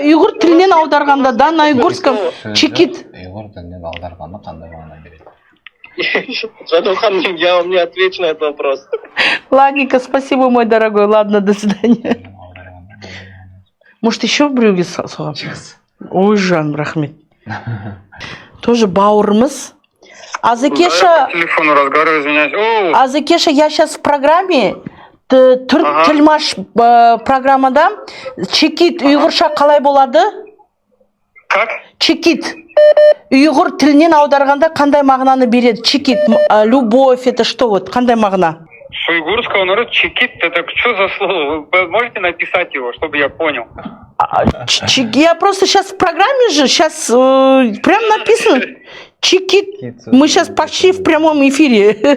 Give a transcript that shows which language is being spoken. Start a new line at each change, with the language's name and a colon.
Kazakh: Уйғур тілінен аударғанда, да, на уйгурском чекит. Уйғур тілінен аударғанда қандай мағына береді?
Russian: Жадухан, я вам не отвечу на этот вопрос. Ладненько, спасибо, мой дорогой. Ладно, до свидания. Может, еще в брюге соғам?
Kazakh: Ой, жан, рахмет. Тоже бауырымыз. Азекеша...
Russian: Телефону разговариваю, извиняюсь.
Kazakh: Азекеша, я сейчас в программе, Түрк Тілмаш программада, чекит ұйғырша қалай болады?
Russian: Как? Чекит.
Kazakh: Уйғур тілінен аударғанда қандай мағынаны береді?
Russian: Чекит, любовь, это что вот, қандай мағына? С уйгурского народа чекит, это что за слово? Вы можете написать его, чтобы я понял? Я просто сейчас в программе же, сейчас прям написано чекит. Мы сейчас почти в прямом эфире.